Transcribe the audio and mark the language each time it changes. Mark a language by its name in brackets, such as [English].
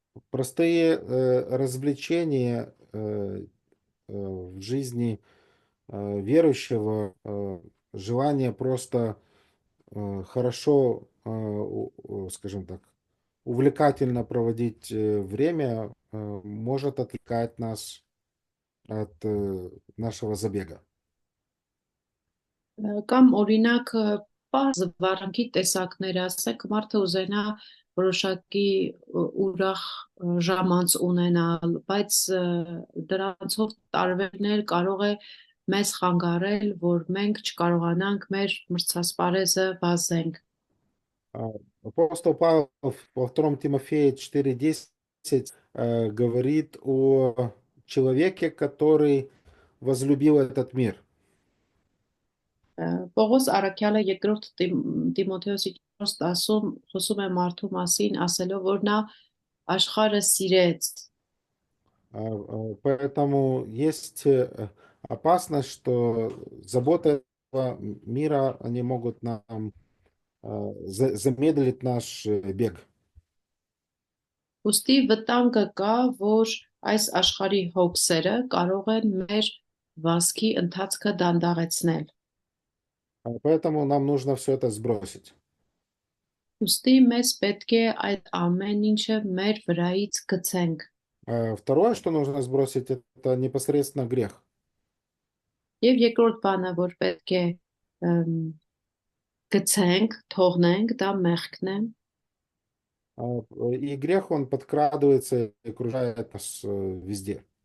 [Russian] Простые развлечения в жизни верующего, желание просто хорошо, скажем так, увлекательно проводить время, может отвлекать нас от нашего забега. [Armenian] Կամ օրինակ պարզ վարանքի տեսակներ ասեք, մարդը ուզենա որոշակի ուրախ ժամանց ունենալ, բայց դրանցով տարբերներ կարող է մեզ խանգարել, որ մենք չկարողանանք մեր մրցասպարեզը վազենք։ [Russian] Апостол Павел во 2 Тимофея 4:10 говорит о человеке, который возлюбил этот мир. [Armenian] Պողոս Արաքյալը երկրորդ Տիմոթեոսի 4:10-ում խոսում է մարդու մասին, ասելով, որ նա աշխարհը սիրեց։ [Russian] Поэтому есть опасность, что заботы этого мира, они могут нам замедлить наш бег. [Armenian] Ոստի վտանգը կա, որ այս աշխարհի հոգսերը կարող են մեր վազքի ընթացքը դանդաղեցնել։ [Russian] Поэтому нам нужно все это сбросить. [Armenian] Ոստի մեզ պետք է այդ ամեն ինչը մեր վրայից գցենք։ [Russian] Второе, что нужно сбросить, это непосредственно грех. [Armenian] Եվ երկրորդ բանը, որ պետք է գցենք, թողնենք, դա մեղքն է։ [Russian] И грех, он подкрадывается и окружает нас везде.